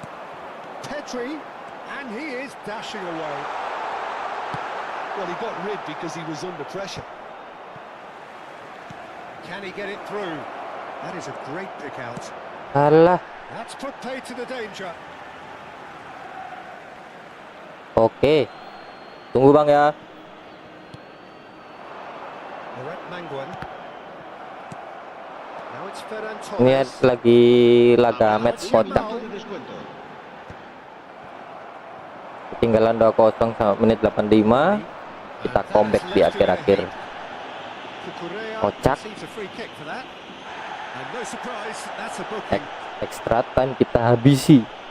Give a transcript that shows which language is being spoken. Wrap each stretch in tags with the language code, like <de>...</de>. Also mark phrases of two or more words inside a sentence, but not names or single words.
<en>Petri, and he is dashing away. Well, he got rid because he was under pressure. Can he get it through? That is a great pick out.</en> <id>Alah. That's put pay to the danger. Oke. Tunggu Bang ya. Manguin.</id> <en>Now it's Ferran</en> <id>Ini</id> <en>Torres.</en> <id>lagi laga match kocak.</id> <es>De descuento.</es> <id>Ketinggalan 2-0 sampai menit 85. Kita comeback di akhir-akhir. Kocak.</id> <en>Extra time</en> <id>kita habisi.</id>